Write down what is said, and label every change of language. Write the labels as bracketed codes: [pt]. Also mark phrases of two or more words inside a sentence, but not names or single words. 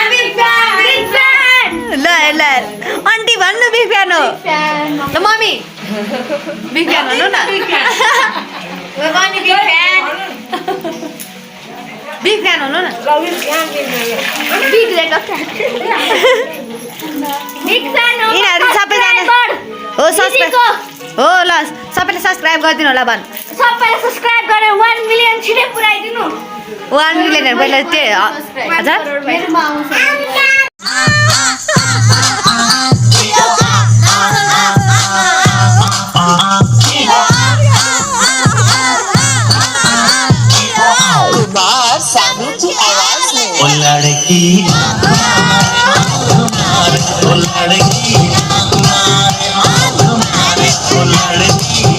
[en] big fan [ne] ल ल आन्टी भन्नु [en] big fan [ne] हो ल मम्मी [en] big fan [ne] भन्नु न म पनि [en] big fan big fan [ne] हुनु न [en] big leg big fan [ne] हो यिनीहरु सबैजना हो सब्स्क्राइब हो ल सबैले सब्स्क्राइब गरिदिनु होला भन् सबैले सब्स्क्राइब गरेर 1 मिलियन छिटै पुर्याइदिनु 1 मिलियन पहिला त्यो हजार मेरोमा आउँछ [hi] कुमार सानू की आवाज में ओ लड़की ओ लड़की ओ लड़की